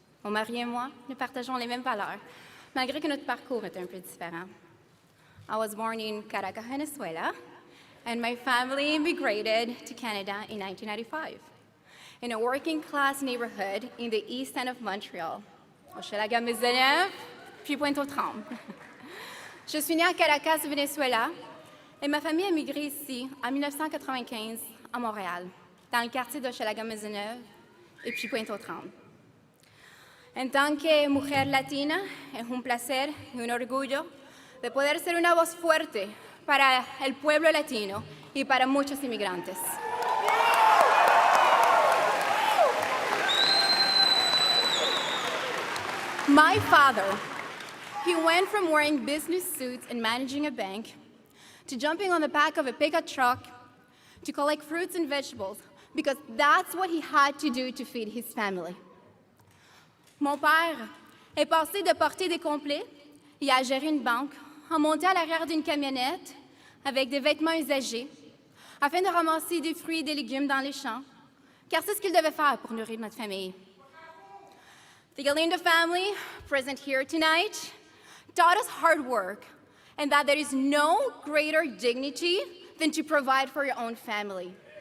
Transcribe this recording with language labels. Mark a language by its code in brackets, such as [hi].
[fr] Mon mari et moi, nous partageons les mêmes valeurs, malgré que notre parcours est un peu différent. [en] I was born in Caracas, Venezuela, and my family immigrated to Canada in 1995, in a working-class neighborhood in the east end of Montreal, Hochelaga-Maisonneuve, puis Pointe-aux-Trembles. [fr] Je suis née à Caracas, Venezuela, et ma famille a migré ici en 1995 à Montréal, dans le quartier d'Hochelaga-Maisonneuve et puis Pointe-aux-Trembles. En tant que [es] mujer latina, es un placer y un orgullo de poder ser una voz fuerte para el pueblo latino y para muchos inmigrantes. [en] My father, he went from wearing business suits and managing a bank to jumping on the back of a pickup truck to collect fruits and vegetables because that's what he had to do to feed his family. [fr] Mon père est passé de porter des complets et à gérer une banque à monter à l'arrière d'une camionnette avec des vêtements usagés afin de ramasser des fruits et des légumes dans les champs, car c'est ce qu'il devait faire pour nourrir notre famille. [en] The Galindo family, present here tonight, taught us hard work and that there is no greater dignity than to provide for your own family.